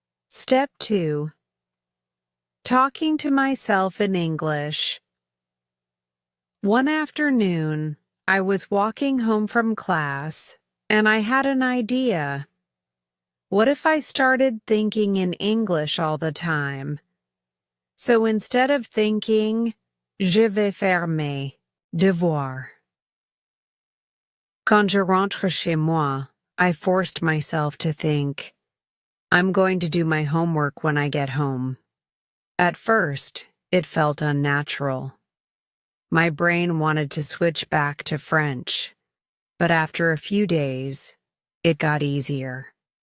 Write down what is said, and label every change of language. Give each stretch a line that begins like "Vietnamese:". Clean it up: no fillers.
English: Step 2. Talking to myself in English. One afternoon, I was walking home from class, and I had an idea. What if I started thinking in English all the time? So instead of thinking,
French: "Je vais faire mes devoirs." Quand je rentre chez moi,
English: I forced myself to think, "I'm going to do my homework when I get home." At first, it felt unnatural. My brain wanted to switch back to French, but after a few days, it got easier.